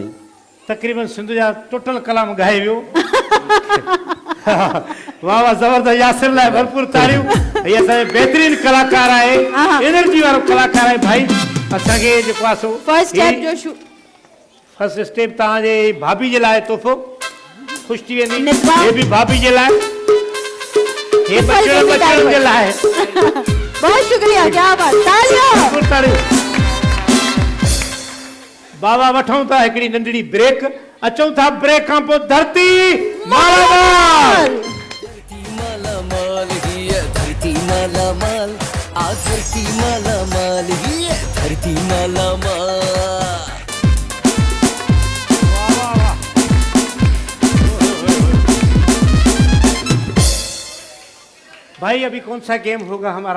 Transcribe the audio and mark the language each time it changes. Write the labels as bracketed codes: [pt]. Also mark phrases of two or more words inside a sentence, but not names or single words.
[sd] तकरीबन सिंधु जा टोटल कलाम ॻाए वियो वाह वाह जबरदस्त यासिर लाइ भरपूर ताड़ियूं ये असांजो बहितरीन कलाकार आहे एनर्जी वारो कलाकार आहे भाई असांखे जेको आहे सो [en] first step [sd] जो [en] first step [sd] तव्हांजे भाभी जे लाइ तोहफ़ो ख़ुशि थी वेंदी निस्बा। हे बि भाभी जे लाइ हे बचड़नि जे लाइ [hi] बहुत शुक्रिया क्या बात तालियां [sd] भरपूर ताड़ियूं बाबा वठूं था हिकिड़ी नंढड़ी ब्रेक अचूं था ब्रेक खां पोइ धरती मालामाल माल ही है धरती माला माल आज धरती माला माल ही है धरती माला माल [hi] भाई अभी कौन सा गेम होगा हमारा